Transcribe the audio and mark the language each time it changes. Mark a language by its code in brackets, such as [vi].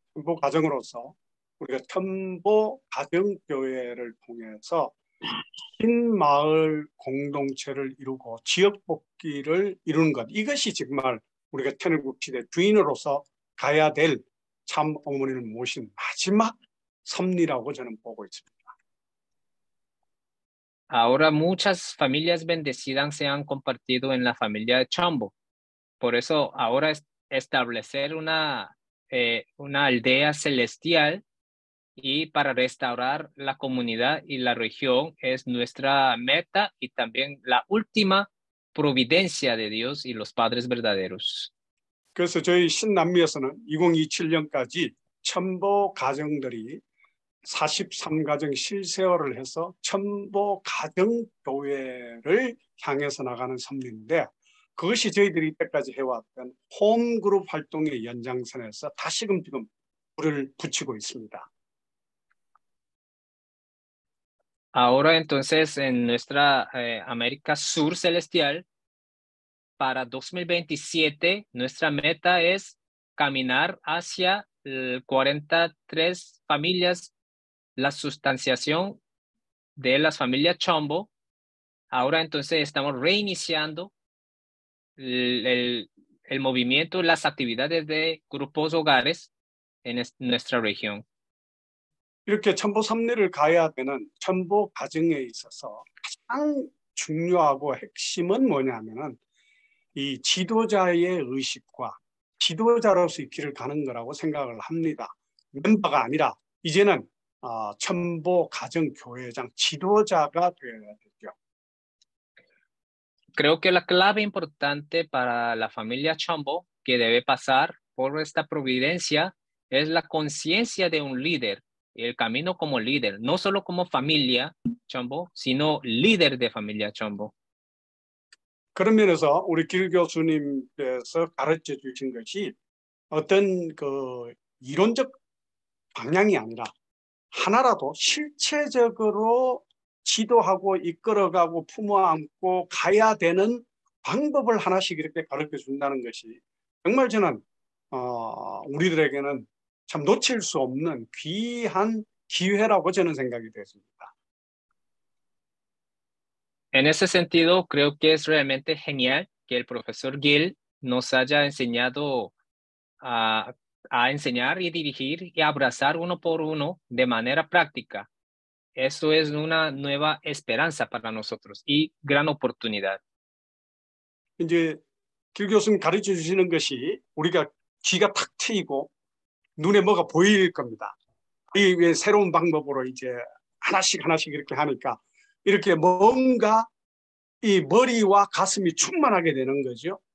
[ko] 첨보 가정으로서 우리가 첨보 가정교회를 통해서 신마을 공동체를 이루고 지역 복귀를 이루는 것, 이것이 정말 우리가 천일국 시대 주인으로서 가야 될 참 어머니를 모신 마지막 섭리라고 저는 보고 있습니다. [es] Ahora muchas familias bendecidas se han compartido en la familia de Chombo. Por eso ahora establecer una aldea celestial y para restaurar la comunidad y la región es nuestra meta y también la última providencia de Dios y los padres verdaderos. [ko] 그래서 저희 신남미에서는 2027년까지 첨보 가정들이 43가정 실세월을 해서 첨보 가정교회를 향해서 나가는 섭리인데 그것이 저희들이 이때까지 해왔던 홈그룹 활동의 연장선에서 다시금 지금 불을 붙이고 있습니다. [es] Ahora entonces en nuestra América Sur Celestial, para 2027, nuestra meta es caminar hacia 43 familias, la sustanciación de las familias Chombo. Ahora entonces estamos reiniciando el movimiento, las actividades de grupos hogares en nuestra región. [ko] 이렇게 첨보 섭리를 가야 되는 첨보 과정에 있어서 가장 중요하고 핵심은 뭐냐면은 이 지도자의 의식과 지도자로서의 길을 가는 거라고 생각을 합니다. 멤버가 아니라 이제는 첨보 가정교회장 지도자가 되어야 되죠. [es] Creo que la clave importante para la familia Chombo que debe pasar por esta providencia es la conciencia de un líder, el camino como líder, no solo como familia Chombo, sino líder de familia Chombo. [ko] 그런 면에서 우리 길 교수님께서 가르쳐 주신 것이 어떤 그 이론적 방향이 아니라 하나라도 실체적으로 지도하고 이끌어가고 품어안고 가야 되는 방법을 하나씩 이렇게 가르쳐 준다는 것이 정말 저는 우리들에게는 참 놓칠 수 없는 귀한 기회라고 저는 생각이 됐습니다. [es] En ese sentido, creo que es realmente genial que el profesor Gil nos haya enseñado a enseñar y dirigir y abrazar uno por uno de manera práctica. Eso es una nueva esperanza para nosotros y gran oportunidad. [ko] 이제 길 교수님 가르쳐 주시는 것이 우리가 귀가 탁 트이고 눈에 뭐가 보일 겁니다. 이 새로운 방법으로 이제 하나씩 이렇게 하니까 이렇게 뭔가 이 머리와 가슴이 충만하게 되는 거죠.